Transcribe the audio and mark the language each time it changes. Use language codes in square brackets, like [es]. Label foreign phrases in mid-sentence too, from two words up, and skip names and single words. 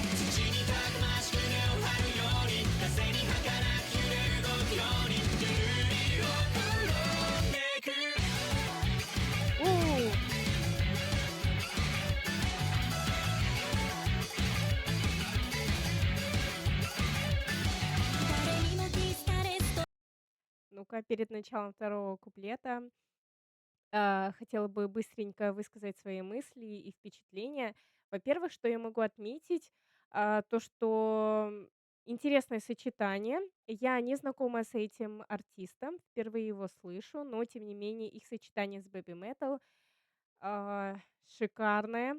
[ja] 土にたくましく根を張るように風に儚く揺れる動くようにゆるりを転んでいく。 У! 誰にも気づかれずと [ru] Ну-ка, перед началом второго куплета, хотела бы быстренько высказать свои мысли и впечатления. Во-первых, что я могу отметить, то, что интересное сочетание. Я не знакома с этим артистом, впервые его слышу, но тем не менее их сочетание с Baby Metal, шикарное.